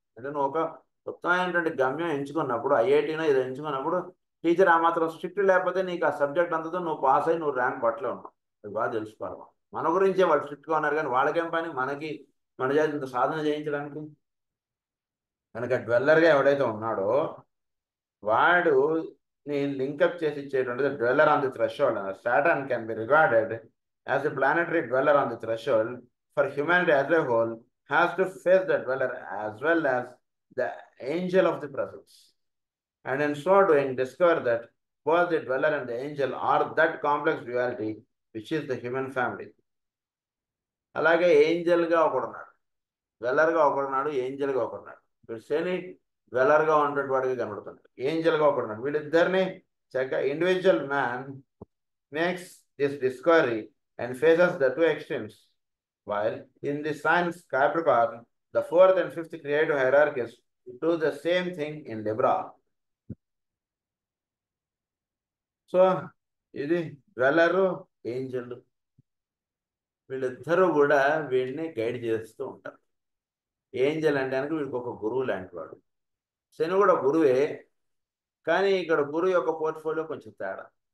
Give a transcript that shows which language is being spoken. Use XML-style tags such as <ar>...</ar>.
<te>అంటే నువ్వు ఒక ఉత్తమమైనటువంటి గమ్యం ఎంచుకున్నప్పుడు, ఐఐటీనో ఇది ఎంచుకున్నప్పుడు టీచర్ ఆ మాత్రం స్ట్రిక్ట్ లేకపోతే నీకు ఆ సబ్జెక్ట్ అంతతో నువ్వు పాస్ అయ్యి నువ్వు ర్యాంక్ పట్లే ఉన్నావు. అది బాగా తెలుసుకోవాలి. మన గురించే వాళ్ళు స్ట్రిక్ట్గా ఉన్నారు, కానీ వాళ్ళకేం పని మనకి మన చేత ఇంత సాధన చేయించడానికి. కనుక డ్వెల్లర్గా ఎవడైతే ఉన్నాడో వాడు నేను లింకప్ చేసి ఇచ్చేటువంటిది dweller on the threshold.</te> <en>Saturn can be regarded as a planetary dweller on the threshold for humanity as a whole, has to face the dweller as well as the angel of the presence, and in so doing discover that both the dweller and the angel are that complex duality which is the human family.</en> <te>అలాగే ఏంజల్గా ఒకడున్నాడు, డ్వెల్లర్గా ఒకడున్నాడు, ఏంజల్గా ఒకడున్నాడు. ఇప్పుడు శని డ్వెల్లర్గా ఉన్నటువంటి వాడికి కనబడుతున్నాడు, ఏంజల్గా ఒకడున్నాడు. వీళ్ళిద్దరిని చక్కగా</te> <en>Individual man makes this discovery and faces the 2 extremes, while in the signs Capricorn the 4th and 5th creative hierarchies do the same thing in Libra.</en> <te>So ఇది డ్వెల్లరు ఏంజల్, వీళ్ళిద్దరూ కూడా వీడిని గైడ్ చేస్తూ ఉంటారు. ఏంజల్ అంటే కనుక వీడికి ఒక గురువు లాంటి వాడు. శని కూడా గురువే, కానీ ఇక్కడ గురువు యొక్క పోర్ట్ఫోలియో కొంచెం తేడా.</te>